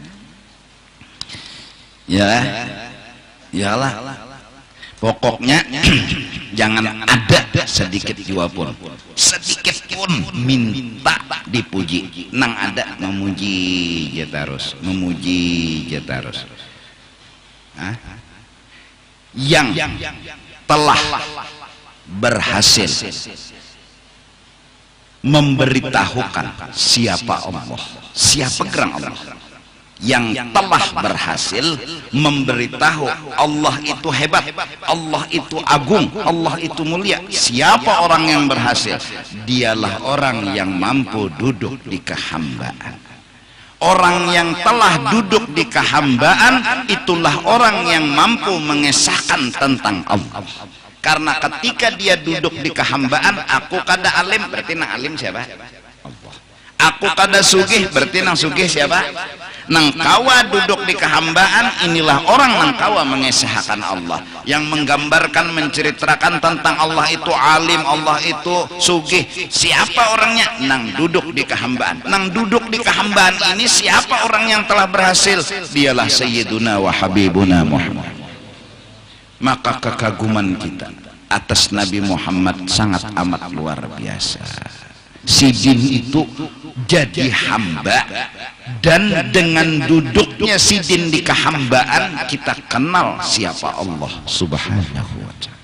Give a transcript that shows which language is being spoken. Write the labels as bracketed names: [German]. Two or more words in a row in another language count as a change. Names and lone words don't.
[Banjar] yalah pokoknya jangan ada sedikit jua pun minta dipuji nang ada memuji aja terus [Indonesian] yang telah berhasil memberitahukan siapa Allah siapa gerang Allah yang telah berhasil memberitahu Allah itu hebat, Allah itu agung, Allah itu mulia. Siapa orang yang berhasil? Dialah orang yang mampu duduk di kehambaan. Orang yang telah duduk di kehambaan itulah orang yang mampu mengesahkan tentang Allah. Karena ketika dia duduk di kehambaan, [Banjar] aku kada alim, berarti nah alim siapa? Allah. aku kada sugih, berarti nang sugih siapa? Nang kawa duduk di kehambaan. [Indonesian] Inilah orang nang kawa mengesahkan Allah, yang menggambarkan, menceritakan tentang Allah itu alim, Allah itu sugih. Siapa orangnya? Nang duduk di kehambaan. Nang duduk di kehambaan ini siapa orang yang telah berhasil? Dialah [Arabic] Sayyiduna wa Habibuna [Indonesian] Muhammad. Maka kekaguman kita atas Nabi Muhammad sangat amat luar biasa. Si jin itu jadi hamba, dan dengan duduknya si jin di kehambaan kita kenal siapa Allah [Arabic] Subhanahu wa ta'ala.